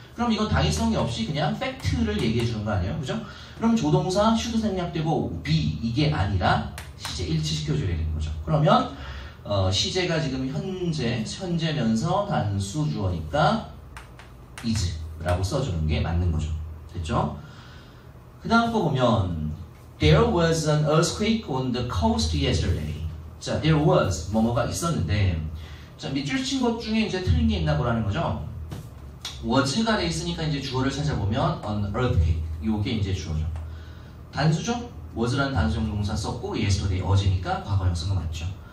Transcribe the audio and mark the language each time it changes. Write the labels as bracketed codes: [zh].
[ko] 그럼 이건 당위성이 없이 그냥 팩트를 얘기해 주는 거 아니에요? 그죠? 그럼 조동사 should 생략되고 be 이게 아니라 시제 일치시켜줘야 되는 거죠. 그러면 시제가 지금 현재면서 단수 주어니까 is라고 써주는 게 맞는 거죠. 됐죠? 그 다음 거 보면 [en] There was an earthquake on the coast yesterday. [ko] 자, there was 뭐뭐가 있었는데 자, 밑줄 친 것 중에 이제 틀린 게 있나 보라는 거죠. was가 돼 있으니까 이제 주어를 찾아보면 an earthquake 요게 이제 주어죠. 단수죠? was라는 단수형 동사 썼고 yesterday 어제니까 과거형 쓴 거 맞죠.